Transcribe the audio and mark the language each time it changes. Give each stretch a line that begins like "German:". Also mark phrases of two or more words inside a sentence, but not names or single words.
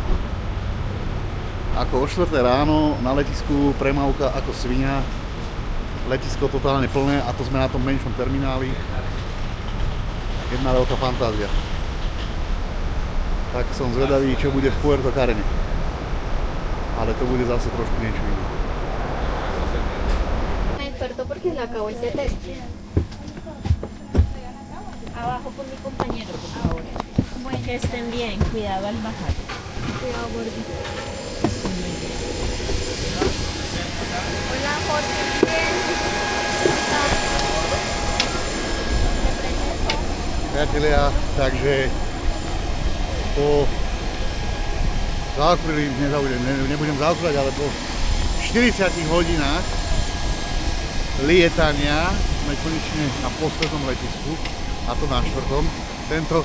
Slovak: Ako o 4 ráno na letisku premávka ako svinia, letisko totálne plné a to sme na tom menšom termináli. Jedna veľká fantázia. Tak som zvedavý, čo bude v Puerto Careñe. Ale to bude zase trošku niečo iné.
Spanish: Experto porque le acabó el CT. Abajo con mi compañero, por favor. Bueno, que estén bien, cuidado al bajar. Cuidado, gordito. Hola, Jorge, bien.
Slovak: Priatelia, takže po nebudem zaokrúhľať, ale po 40 hodinách lietania sme konečne na poslednom letisku, a to na 4.